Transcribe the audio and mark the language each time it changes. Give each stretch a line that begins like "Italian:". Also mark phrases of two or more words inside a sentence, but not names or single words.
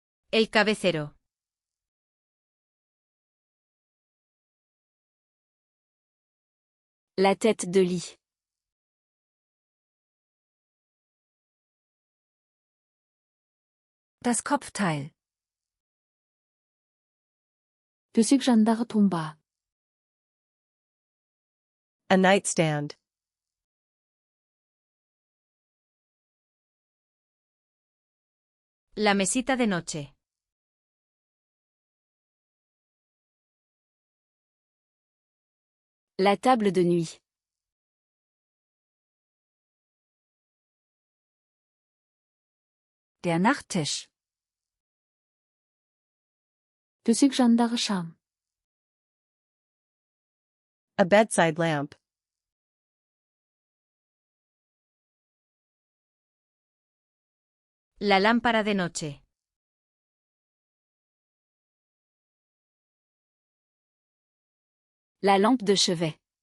Spanish: El cabecero.
French: La tête de lit.
German: Das Kopfteil.
Kazakh: төсек жанындағы тумба.
English: A nightstand.
Spanish: La mesita de noche.
French: La table de nuit.
German: Der Nachttisch.
Kazakh: төсек жанындағы шам.
English: A bedside lamp.
Spanish: La lámpara de noche.
French: La lampe de chevet.